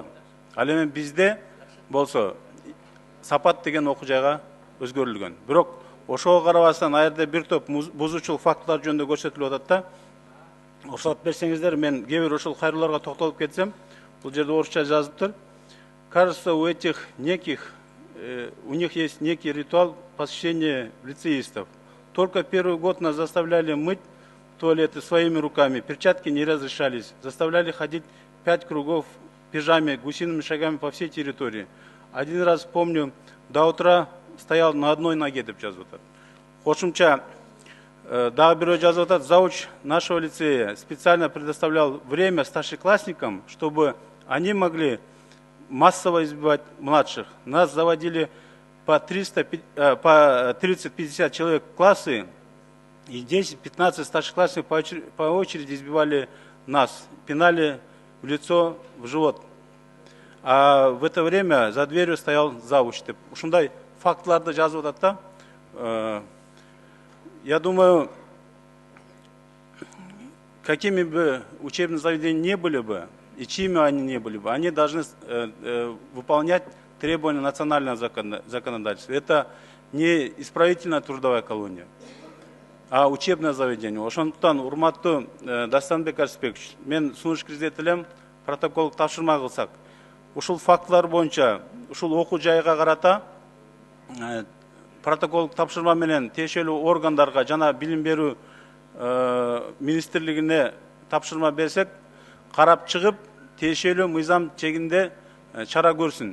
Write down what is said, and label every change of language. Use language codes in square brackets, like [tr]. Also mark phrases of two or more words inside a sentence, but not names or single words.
[ky] Ал эми бизде болсо Сапат деген окуу жайга өзгөрүлгөн. Бирок ошого карабастан аерде бир топ бузуучулук фактылар жөнүндө көрсөтүлүп атат да. Уруксат берсеңиздер, мен кээ бир ошол кайрылууларга токтолуп кетсем, бул жерде орусча жазылыптыр. [ru] Кажется, у них есть некий ритуал посещения лицеистов. Только первый год нас заставляли мыть туалеты своими руками, перчатки не разрешались, заставляли ходить 5 кругов в пижаме, гусиными шагами по всей территории. Один раз помню, до утра стоял на одной ноге, [ky] деп жазып атат. Кошумча дагы бирөө жазып атат, [ru] зауч нашего лицея специально предоставлял время старшеклассникам, чтобы они могли массово избивать младших. Нас заводили по 30-50 человек в классы, и 10-15 старшеклассников по очереди избивали нас, пинали в лицо, в живот. А в это время за дверью стоял завуч. [ky] Ушундай фактыларды жазып атат да. [ru] Я думаю, какими бы учебные заведения не были бы, и чьими они не были бы, они должны выполнять требования национального законодательства. Это не исправительная трудовая колония, а учебное заведение. [ky] Ошондуктан, урматтуу Дастанбек Арсбекович, мен сунуш киргизет элем, протокол тапшырма кылсак. Ушул фактылар боюнча, ушул окуу жайга карата протокол тапшырма менен тиешелүү органдарга жана билим берүү министрлигине тапшырма берсек, карап чыгып, тиешелүү мыйзам чегинде чара көрсүн.